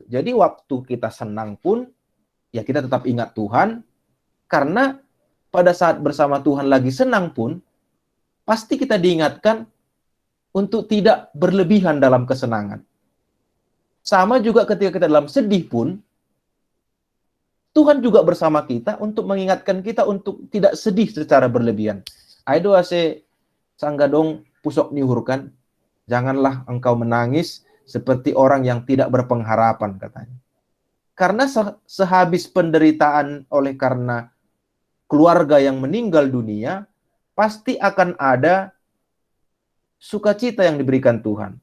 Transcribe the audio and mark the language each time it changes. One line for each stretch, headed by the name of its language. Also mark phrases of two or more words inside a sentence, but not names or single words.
Indonesian: Jadi waktu kita senang pun, ya kita tetap ingat Tuhan, karena pada saat bersama Tuhan lagi senang pun, pasti kita diingatkan untuk tidak berlebihan dalam kesenangan. Sama juga ketika kita dalam sedih pun, Tuhan juga bersama kita untuk mengingatkan kita untuk tidak sedih secara berlebihan.
Batak Simalungun: Aido ase sanggadong pusok nihurkan,
Indonesian: janganlah engkau menangis seperti orang yang tidak berpengharapan katanya. Karena sehabis penderitaan oleh karena keluarga yang meninggal dunia, pasti akan ada sukacita yang diberikan Tuhan.